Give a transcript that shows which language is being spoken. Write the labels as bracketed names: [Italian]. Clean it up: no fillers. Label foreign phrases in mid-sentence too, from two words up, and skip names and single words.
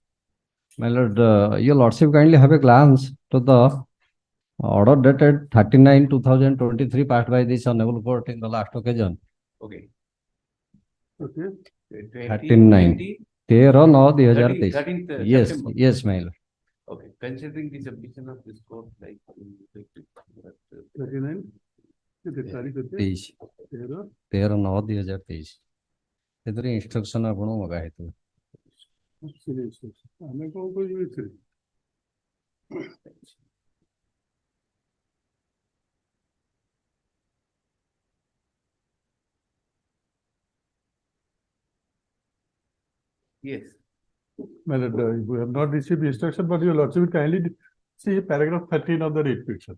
[English] My lord, your lordship kindly have a glance to the order dated 39/2023 passed by this honorable court in the last occasion. Okay. Okay. 39. 13/9/2023. 13th Yes, September. yes, my lord. Okay. Considering the submission of this court, like. 39. [Hindi] तारीख होती है [English] 23. 13/9/2023. [Odia] ଏଥିରେ instruction ଆପଣ ମଗା ହେଇଥିବ. ଆମେ କଣ କରିବୁ ଏଥିରେ? [English] Yes. My lord, we have not received instruction, but your lordship will kindly see paragraph 13 of the writ petition.